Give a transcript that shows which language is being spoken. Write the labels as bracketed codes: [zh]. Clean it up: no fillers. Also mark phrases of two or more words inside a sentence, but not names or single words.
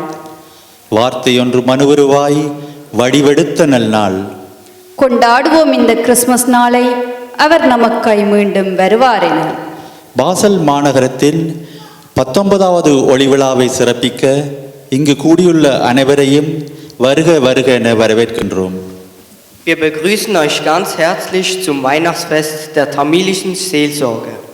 [ta] வார்த்தையொன்று மனுவுருவாய் வடிவெடுத்த நல்நாள். கொண்டாடுவோம் இந்த கிறிஸ்துமஸ் நாளை, அவர் நமக்காய் மீண்டும் வருவார் என. பாசல் மாநகரத்தில் 19வது ஒளிவிழாவை சிறப்பிக்க இங்கு கூடியுள்ள அனைவரையும் வருக வருக என வரவேற்கின்றோம். [de] Wir begrüßen euch ganz herzlich zum Weihnachtsfest der tamilischen Seelsorge.